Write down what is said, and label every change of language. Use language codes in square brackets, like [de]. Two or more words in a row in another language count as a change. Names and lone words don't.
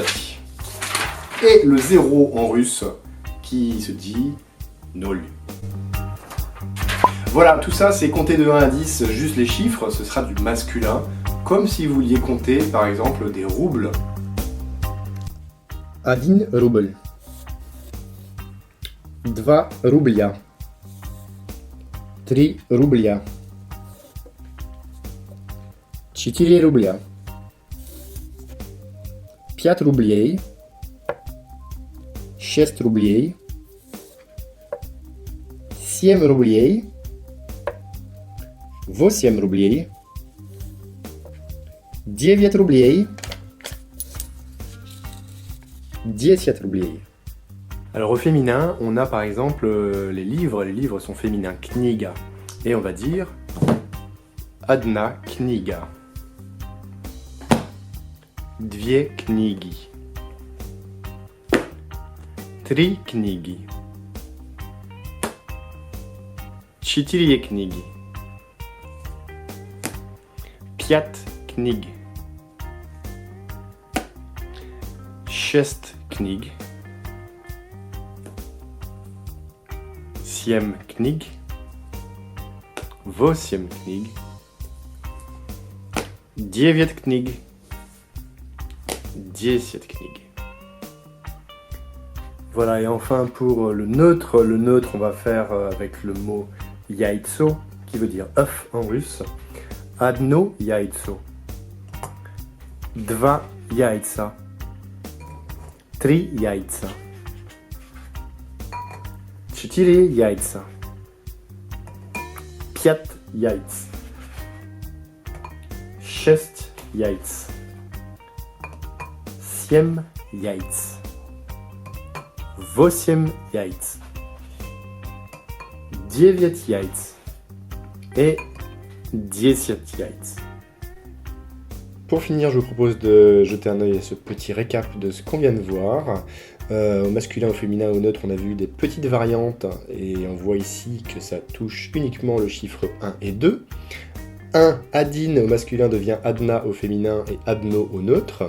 [fr] Et le 0 en russe qui se dit nol. Voilà, tout ça c'est compter de 1 à 10, juste les chiffres, ce sera du masculin, comme si vous vouliez compter par exemple des roubles. [ru] 1 rouble, 2 рубля, 3 рубля, 4 рубля, 5 рублей, 6 рублей, 7 рублей, 8 рублей, 9 рублей, 10 рублей. [fr] Alors au féminin, on a par exemple les livres sont féminins, kniga. Et on va dire [ru] одна книга, 2 книги, 3 книги, 4 книги, 5 книг, 6 книг, 7 книг, 8 книг, 9 книг, 10 книг. [fr] Voilà, et enfin pour le neutre, on va faire avec le mot яйцо, qui veut dire œuf en russe. [ru] Одно яйцо, 2 яйца, 3 яйца, 4 яйца, 5 яиц, 6 яиц, 7 яиц, 8 яиц, 9 яиц et 10 яиц. [fr] Pour finir, je vous propose de jeter un œil à ce petit récap de ce qu'on vient de voir. Au masculin, au féminin, au neutre, on a vu des petites variantes et on voit ici que ça touche uniquement le chiffre 1 et 2. 1, adin au masculin devient adna au féminin et adno au neutre.